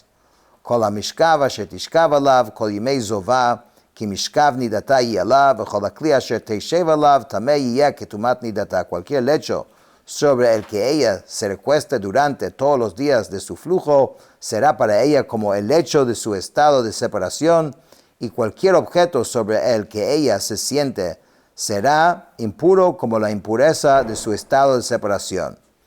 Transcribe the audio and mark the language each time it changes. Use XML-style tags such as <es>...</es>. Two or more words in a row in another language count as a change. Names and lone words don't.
<he>כל המשכב אשר תשכב עליו, כל ימי זובה, כי משכב נדתה יי עליו, וכל הכלי אשר תשב עליו, טמא יהיה כטמאת נדתה.</he> <es>Cualquier lecho sobre el que ella se recueste durante todos los días de su flujo será para ella como el lecho de su estado de separación, y cualquier objeto sobre el que ella se siente será impuro como la impureza de su estado de separación.</es>